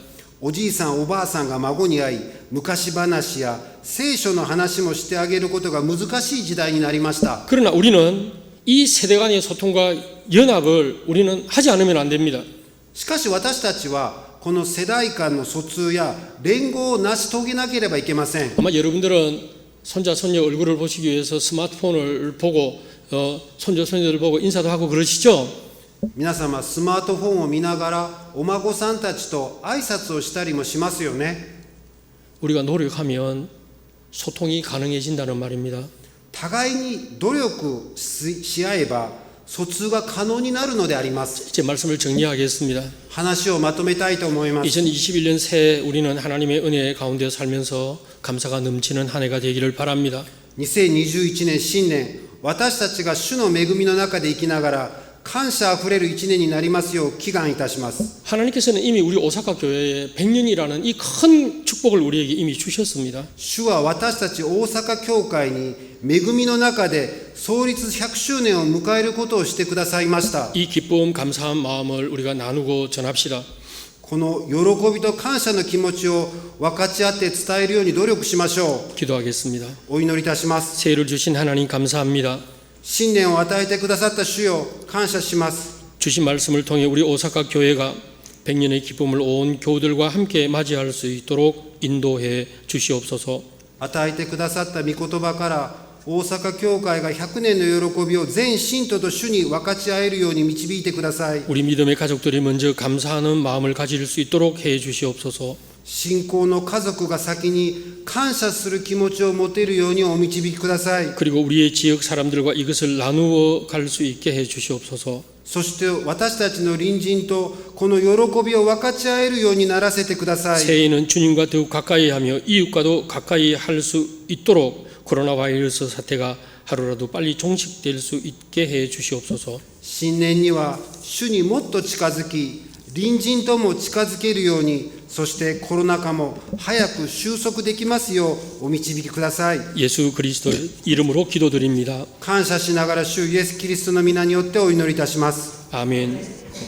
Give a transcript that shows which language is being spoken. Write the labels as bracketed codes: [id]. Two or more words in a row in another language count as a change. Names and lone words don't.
[ja] おじいさんおばあさんが孫に会い昔話や聖書の話もしてあげることが難しい時代になりました。 [ko] 그러나 우리는 이 세대 간의 소통과 연합을 우리는 하지 않으면 안 됩니다. [ja] しかし私たちはこの世代間の疎通や連合を成し遂げなければいけません。 [ko] 아마 여러분들은 손자 손녀 얼굴을 보시기 위해서 스마트폰을 보고 손자 손녀들 보고 인사도 하고 그러시죠? [ja] 皆様スマートフォンを見ながらお孫さんたちと挨拶をしたりもしますよね。 [ko] 우리가 노력하면 소통이 가능해진다는 말입니다. [ja] 互いに努力し合えば疎通が可能になるのであります。 [ko] 제 말씀을 정리하겠습니다. [ja] 話をまとめたいと思います。 [ko] 2021년 새해 우리는 하나님의 은혜 가운데 살면서 감사가 넘치는 한 해가 되기를 바랍니다. [ja] 2021 年新年、私たちが主の恵みの中で生きながら感謝あふれる一年になりますよう祈願いたします。 [ko] 하나님께서는 이미 우리 오사카 교회에 100년이라는 이 큰 축복을 우리에게 이미 주셨습니다. [ja] 主は私たち大阪教会に恵みの中で創立100周年を迎えることをしてくださいました。 [ko] 이 기쁨 감사한 마음을 우리가 나누고 전합시다. [ja] この喜びと感謝の気持ちを分かち合って伝えるように努力しましょう。 [ko] 기도하겠습니다. [ja] お祈りいたします。 [ko] 새해를 주신 하나님 감사합니다. [ja] 新年を与えてくださった主よ感謝します。 [ko] 주신 말씀을 통해 우리 오사카 교회가 100년의 기쁨을 온 교우들과 함께 맞이할 수 있도록 인도해 주시옵소서. [ja] 与えてくださった御言葉から大阪教会が100年の喜びを全信徒と主に分かち合えるように導いてください。 [ko] 우리 믿음의 가족들이 먼저 감사하는 마음을 가질 수 있도록 해 주시옵소서. [ja] 信仰の家族が先に感謝する気持ちを持てるようにお導きください。 [ko] 그리고 우리의 지역 사람들과 이것을 나누어 갈 수 있게 해 주시옵소서. [ja] そして私たちの隣人とこの喜びを分かち合えるようにならせてください。 [ko] 새해에는 주님과 더욱 가까이 하며 이웃과도 가까이 할 수 있도록 코로나 바이러스 사태가 하루라도 빨리 종식될 수 있게 해 주시옵소서. [ja] 新年には主にもっと近づき隣人とも近づけるように、そしてコロナ禍も早く収束できますようお導きください。 [ko] 예수 그리스도의 이름으로 기도드립니다. [ja] 感謝しながら主イエスキリストの皆によってお祈りいたします。 [ko] 아멘.